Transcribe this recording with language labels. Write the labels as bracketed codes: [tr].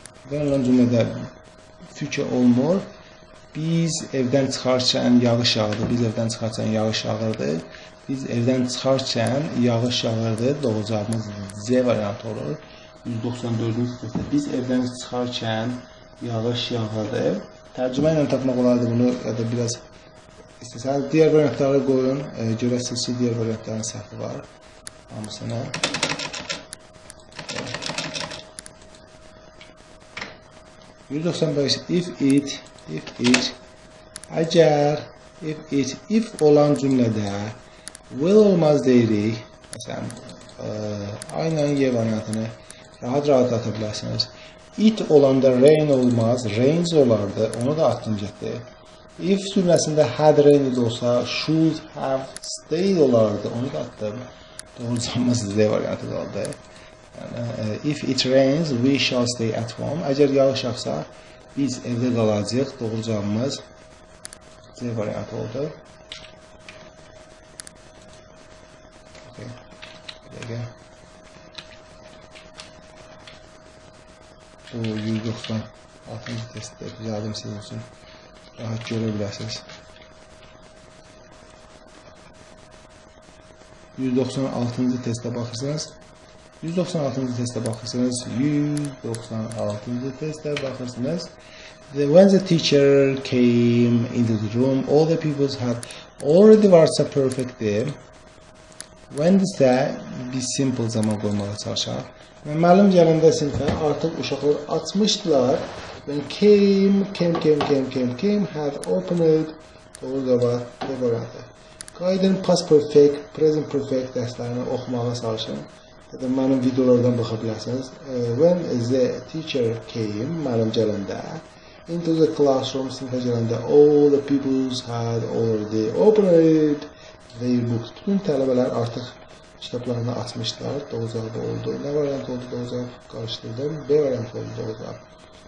[az] When olan cümlədə future olmur. Biz evdən çıxarkən yağış yağırdı. Biz evdən çıxarkən yağış yağırdı. Biz evdən çıxarkən yağış yağırdı. Doğru cavabımız Z variantı olur. 194-cü testdə biz evdən çıxarkən yağış yağırdı. Tərcümə ilə tapmaq olardı bunu, ya da biraz istəsəniz digər variantları qoyun. Görəsiniz ki, digər variantların səhvi var. Hamısına. [en] If it əgər [az] If olan cümlədə will olmaz deyirik. Məsələn, A ilə Y variantını rahat ata bilərsiniz. It olanda rain olmaz, rains olardı. Onu da atdım getdi. If cümləsində had rained olsa, should have stayed olardı. Onu da atdım. Doğru cavabımız D variantı qaldı. [en] Yəni, if it rains, we shall stay at home. [az] Əgər yağış yağsa, biz evdə qalacağıq. Doğru cavabımız C variantı oldu. Okay. Dəqiqə. Bu 196-cı testdə düzəldim sizin üçün. Rahat görə bilərsiniz. 196-cı testə baxırsınız. 196-cı testə baxırsınız. 196-cı testə baxırsınız. [en] When the teacher came into the room, all the pupils had already varsa perfectdir. [az] When isə biz simple zaman qoymağa çalışaq. Müəllim gələndə sinifə artıq uşaqlar açmışdılar. [en] When came had opened. [az] Doğru cavab D variantı. Qayıdın past perfect, present perfect dərslərini oxumağa çalışın. Ya da mənim videolardan baxa bilərsiniz. [en] When the teacher came, müəllim gələndə, into the classroom, sinifə gələndə, all the pupils had already opened their books. [az] Bütün tələbələr artıq kitablarını açmışlar. Doğru cavab oldu. Nə variant oldu doğru cavab? Qarışdırdım. B variant oldu doğru cavab.